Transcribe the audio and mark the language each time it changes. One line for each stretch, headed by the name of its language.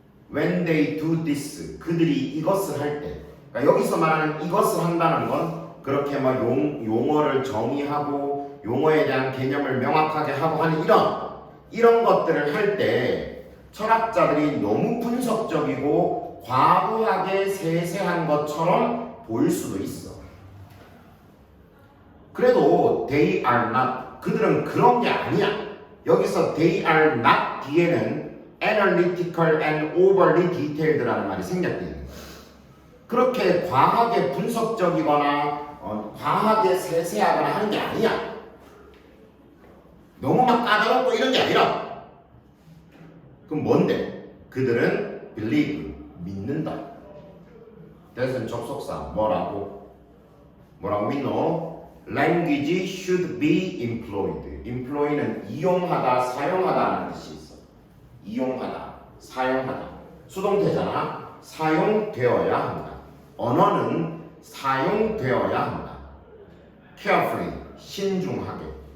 English: when they do this,
Korean: 그들이 이것을 할 때. 그러니까 여기서 말하는 이것을 한다는 건 그렇게 막 용어를 정의하고 용어에 대한 개념을 명확하게 하고 하는 이런 것들을 할 때 철학자들이 너무 분석적이고 과도하게 세세한 것처럼 보일 수도 있어. 그래도
English: they are not,
Korean: 그들은 그런 게 아니야. 여기서
English: they are not
Korean: 뒤에는
English: analytical and overly detailed
Korean: 라는 말이 생겼대요. 그렇게 과하게 분석적이거나 과하게 세세하거나 하는 게 아니야. 너무 막 까다롭고 이런 게 아니라. 그럼 뭔데? 그들은 believe, 믿는다. 대신 접속사 뭐라고 믿노?
English: Language should be employed.
Korean: employ는 이용하다, 사용하다라는 뜻이 있어. 이용하다, 사용하다. 수동태잖아. 사용되어야 한다. 언어는 사용되어야 한다. carefully, 신중하게.